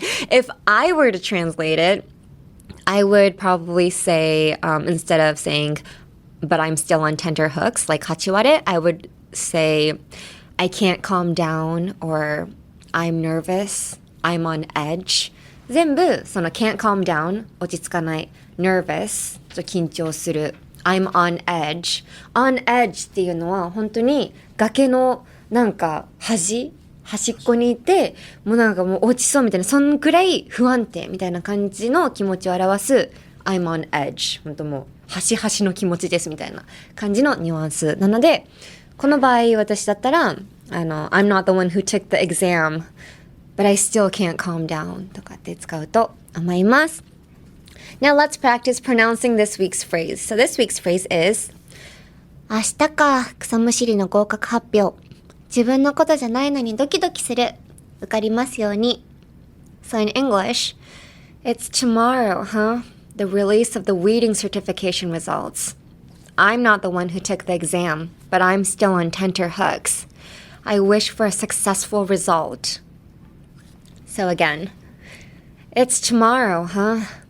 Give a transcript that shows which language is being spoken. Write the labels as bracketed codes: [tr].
[en] If I were to translate it, I would probably say, instead of saying, but I'm still on tenterhooks, like Hachiware, I would say, I can't calm down, or I'm nervous, I'm on edge. [ja] 全部、その [en] can't calm down, [ja] 落ち着かない、nervous, 緊張する。 [en] I'm on edge. [ja] On edge っていうのは本当に崖のなんか端っこにいてもうなんかもう落ちそうみたいなそんくらい不安定みたいな感じの気持ちを表す [en] I'm on edge [ja] 本当もう端々の気持ちですみたいな感じのニュアンスなのでこの場合私だったら [en] I'm not the one who took the exam but I still can't calm down [ja] とかって使うと思います。 [en] Now let's practice pronouncing this week's phrase. So this week's phrase is [ja] 明日か、草むしりの合格発表。自分のことじゃないのにドキドキする。受かりますように。 [en] So in English, it's tomorrow, huh? The release of the reading certification results. I'm not the one who took the exam, but I'm still on tenterhooks. I wish for a successful result. So again, it's tomorrow, huh?